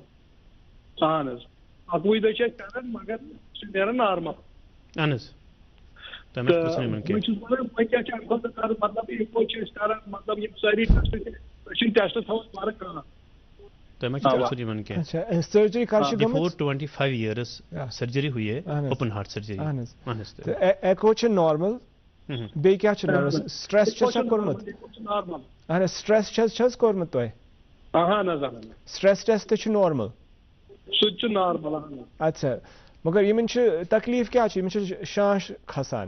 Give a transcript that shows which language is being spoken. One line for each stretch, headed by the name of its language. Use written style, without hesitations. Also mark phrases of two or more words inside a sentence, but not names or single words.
Kashmiri: اہن حظ 21 دۄہ چھِ أسۍ کَران مگر سُہ چھُ نیران نارمل. اہن حظ. وۄنۍ چھُس بہٕ وۄنۍ کیٛاہ چھِ اَمہِ خٲطرٕ کَرُن مطلب ایٖکو چھِ أسۍ کَران مطلب یِم سٲری ٹیسٹ چھِ أسۍ چھِنہٕ ٹیسٹ تھاوان فرق کانٛہہ. سرجری کر
English: before 25 years
Urdu: سرجری ہوئی ہے
English: open heart surgery.
Kashmiri: ایکو چھ نارمل بیٚیہِ کیٛاہ چھُ نارمل سٹریس چھا کوٚرمُت اہن سٹریس چھس کوٚرمُت تۄہہِ. اہن حظ
English: stress test
Kashmiri: چھُ نارمل. سُہ تہِ چھُ نارمل. اچھا مگر یِمن چھُ تکلیٖف کیٛاہ چھُ یِمن چھُ شانش کھسان.